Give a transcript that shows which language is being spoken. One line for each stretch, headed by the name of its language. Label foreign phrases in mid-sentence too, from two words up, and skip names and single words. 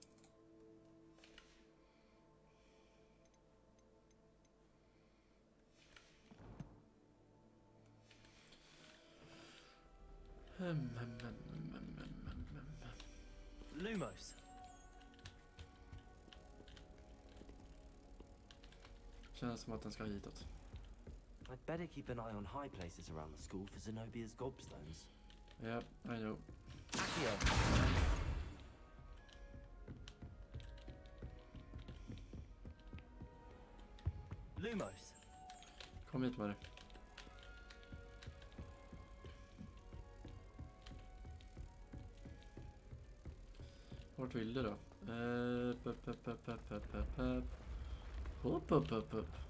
Swedish: Lumos. Känns som att den ska hitåt.
English: I'd better keep an eye on high places around the school for Zenobia's gobstones. Yeah, I know. Accio. Lumos.
Swedish: Kom hit med det. Vart vill du då? Upp.